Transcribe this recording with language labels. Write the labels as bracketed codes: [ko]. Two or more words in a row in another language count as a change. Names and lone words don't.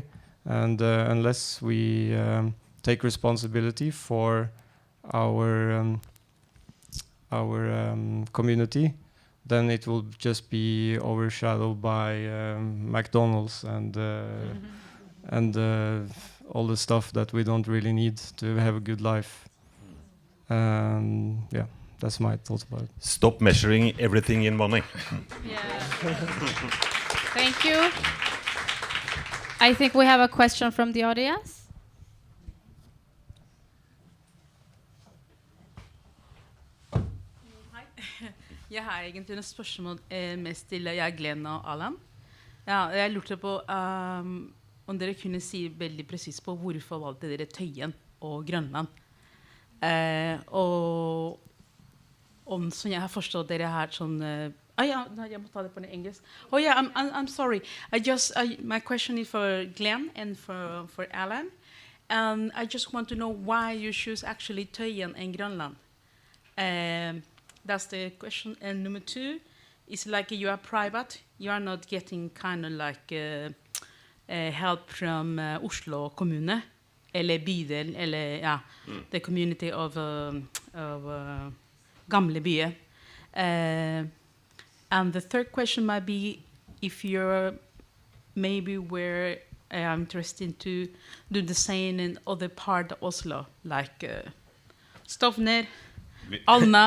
[en] And unless we take responsibility for our community, then it will just be overshadowed by McDonald's and all the stuff that we don't really need to have a good life. Yeah, that's my thoughts about it. Stop measuring everything in money. Yeah. Thank you. I think we have a question from the audience. [no] Jeg har egentlig noen spørsmål mest til Glenn og Alan. Ja, jeg lurte på om dere kunne si veldig precis på hvorfor valgte dere Tøyen og Grønland. Og om som jeg har forstått dere har sånn jeg må ta det på engelsk. [en] Oh yeah, I'm sorry. My question is for Glenn and for Alan. I just want to know why you choose actually Tøyen and Grønland. That's the question. And number 2 is like you are private. You are not getting kind of like help from Oslo kommune, [no] eller bydel, eller [en] the community of Gamle Bye. And the third question might be if you're maybe where I'm interested to do the same in other part of Oslo, like Stovner, Alna.